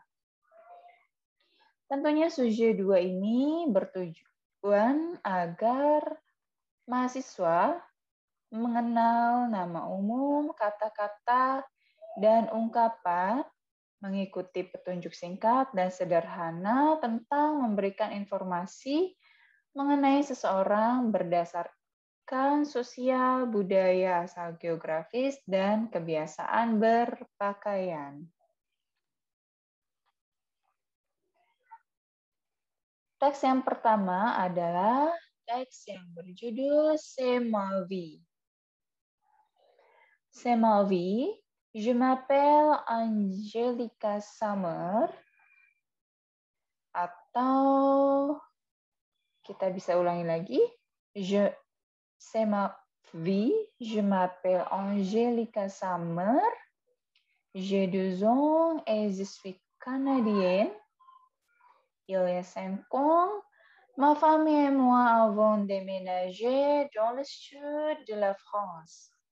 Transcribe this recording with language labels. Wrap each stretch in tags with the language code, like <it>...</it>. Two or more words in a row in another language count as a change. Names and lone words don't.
<id>Tentunya sujet 2 ini bertujuan agar mahasiswa mengenal nama umum, kata-kata, dan ungkapan, mengikuti petunjuk singkat dan sederhana tentang memberikan informasi mengenai seseorang berdasarkan sosial, budaya, asal geografis, dan kebiasaan berpakaian. Teks yang pertama adalah teks yang berjudul C'est ma vie.</id> <fr>C'est ma vie. Je m'appelle Angelica Summer.</fr> <id>Atau kita bisa ulangi lagi.</id> <fr>C'est ma vie. Je m'appelle Angelica Summer. J'ai 2 ans et je suis canadienne. Il y a 5 ans, ma famille et moi avons déménagé dans le sud de la France.</fr>